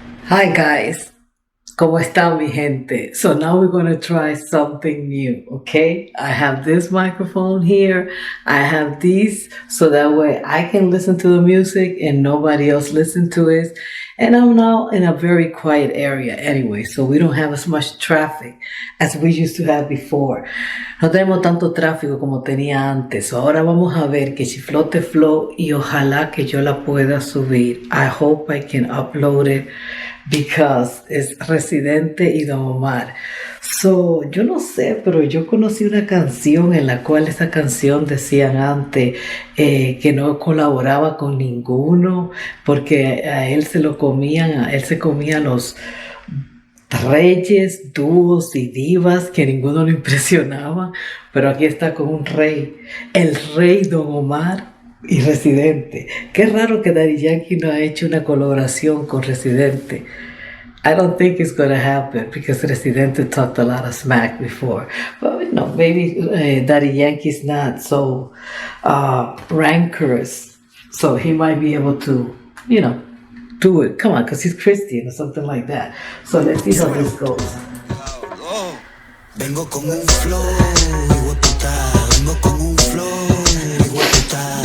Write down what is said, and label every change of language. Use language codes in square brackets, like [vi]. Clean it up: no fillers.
[en] Hi guys, [es] ¿cómo están mi gente? [en] So now we're going to try something new, okay? I have this microphone here, I have these, so that way I can listen to the music and nobody else listen to it. And I'm now in a very quiet area anyway, so we don't have as much traffic as we used to have before. [es] No tenemos tanto tráfico como tenía antes. So ahora vamos a ver que chiflote flow y ojalá que yo la pueda subir. [en] I hope I can upload it because es Residente y Don Omar. [es] So, yo no sé, pero yo conocí una canción en la cual esa canción decían antes que no colaboraba con ninguno porque a él se lo comían, a él se comía los reyes, dúos y divas que ninguno lo impresionaba, pero aquí está con un rey, el rey Don Omar y Residente. Qué raro que Daddy Yankee no ha hecho una colaboración con Residente. [en] I don't think it's going to happen because Residente talked a lot of smack before. But you know, maybe Daddy Yankee's not so rancorous, so he might be able to, you know, do it. Come on, because he's Christian or something like that. So let's see how this goes. [es] Vengo con un flow, hijo de puta. Vengo con un flow, hijo de puta.